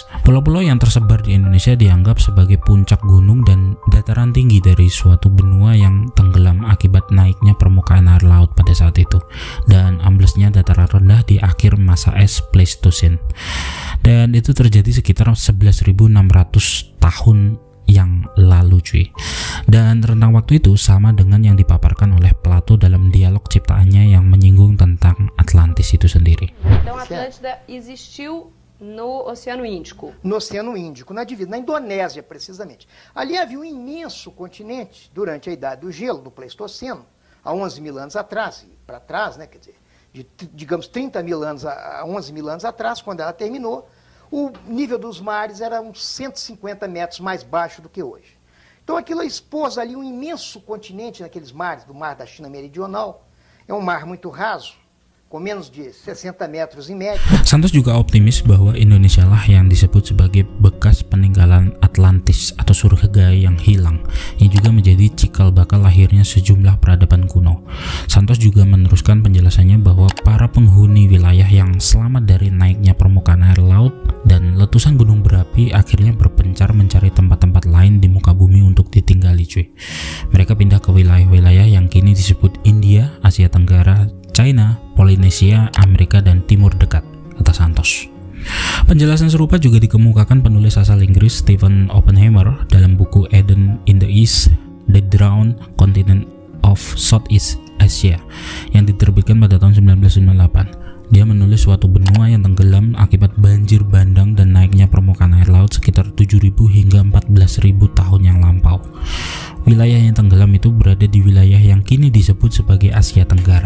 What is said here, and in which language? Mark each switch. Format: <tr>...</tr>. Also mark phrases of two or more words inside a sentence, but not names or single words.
<id>Pulau-pulau yang tersebar di Indonesia dianggap sebagai puncak gunung dan dataran tinggi dari suatu benua yang tenggelam akibat naiknya permukaan air laut pada saat itu, dan amblesnya dataran rendah di akhir masa es Pleistocene. Dan itu terjadi sekitar 11.600 tahun yang lalu cuy. Dan rentang waktu itu sama dengan yang dipaparkan oleh Plato dalam dialog ciptaannya yang menyinggung tentang Atlantis itu sendiri.</id> <pt>Então Atlântida existiu no Oceano Índico. No Oceano Índico, na Indonésia precisamente. Ali havia um imenso continente durante a Idade do Gelo, do Pleistoceno, há 11 mil anos atrás, para trás, né, quer dizer, digamos 30 mil anos a 11 mil anos atrás, quando ela terminou, o nível dos mares era uns 150 metros mais baixo do que hoje. Então aquilo expôs ali um imenso continente naqueles mares, do mar da China Meridional. É um mar muito raso, com menos de 60 metros em média.</pt> <id>Santos juga optimis bahwa Indonesia lah yang disebut sebagai bekas peninggalan Atlantis atau surga yang hilang, yang juga menjadi cikal bakal lahirnya sejumlah peradaban kuno. Santos juga meneruskan penjelasannya bahwa para penghuni wilayah yang selamat dari naiknya permukaan air laut dan letusan gunung berapi akhirnya berpencar mencari tempat-tempat lain di muka bumi untuk ditinggali cuy. Mereka pindah ke wilayah-wilayah yang kini disebut India, Asia Tenggara, China, Polinesia, Amerika, dan Timur Dekat, kata Santos. Penjelasan serupa juga dikemukakan penulis asal Inggris Stephen Oppenheimer dalam buku Eden in the East, The Drowned Continent of Southeast Asia yang diterbitkan pada tahun 1998. Dia menulis suatu benua yang tenggelam akibat banjir bandang dan naiknya permukaan air laut sekitar 7.000 hingga 14.000 tahun yang lampau. Wilayah yang tenggelam itu berada di wilayah yang kini disebut sebagai Asia Tenggara.</id>